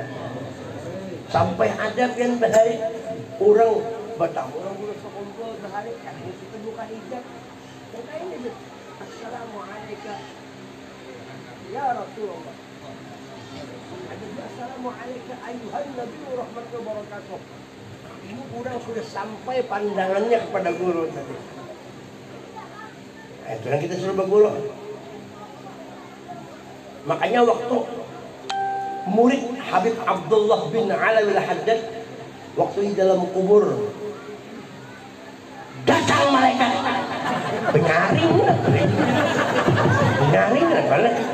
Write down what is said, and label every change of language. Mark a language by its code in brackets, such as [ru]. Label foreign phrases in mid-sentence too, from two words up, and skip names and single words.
[bjn] Sampai ada pian bahari orang bertamu orang guru sekumpul bahari karena itu buka hijab. [ar] Makanya السلام عليكم يا رسول الله. السلام عليكم أيها النبي رحمة الله وبركاته. [id] Ini orang sudah sampai pandangannya kepada guru tadi. Nah, itu yang kita suruh berguru. Makanya waktu murid Habib Abdullah bin Alawi al-Haddad waktu di dalam kubur datang malaikat penyaring mana?